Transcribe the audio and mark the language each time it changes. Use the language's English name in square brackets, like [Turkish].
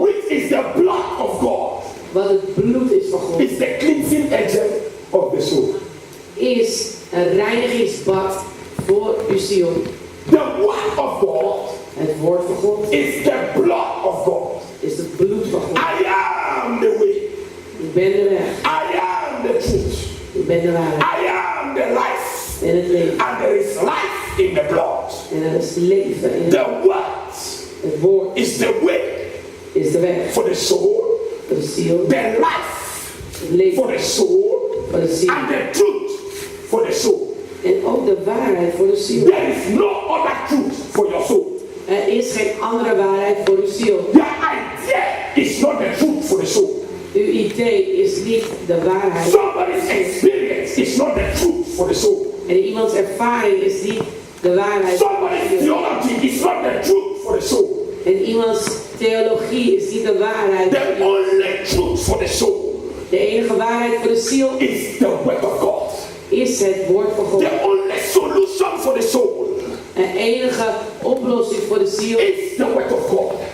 [English] which is the blood of God, [Dutch] wat het bloed is van God, [English] is the cleansing agent of the soul. [Dutch] is een reinigingsbad voor uw ziel. [English] The word of God [Dutch] Het woord van God [English] is the blood of God. [Dutch] is het bloed van God. [English] I am the way. [Dutch] Ik ben de weg. [English] I am the truth. [Dutch] Ik ben de waarheid. [English] I am the life. [Dutch] En het leven. [English] And there is life in the blood. [Dutch] En er is leven in [English] The word [Dutch] het woord. [English] is the way [Dutch] Is de weg [English] for the soul. [Dutch] voor de ziel. [English] The life [Dutch] Het leven [English] for the soul. [Dutch] voor de ziel. [English] And the truth for the soul. [Dutch] En ook de waarheid voor de ziel. [English] There is no other truth for your soul. [Dutch] Er is geen andere waarheid voor uw ziel. [English] Your idea is not the truth for the soul. [Dutch] Uw idee is niet de waarheid. [English] Somebody's experience is not the truth for the soul. [Dutch] En iemands ervaring is niet de waarheid. [English] Somebody's theology is not the truth for the soul. [Dutch] En iemands theologie is niet de waarheid. [English] The only truth for the soul [Dutch] De enige waarheid voor de ziel [English] is the word of God. [Dutch] is het woord van God. [English] The only solution for the soul [Dutch] De enige oplossing voor de ziel [English] is the word of God.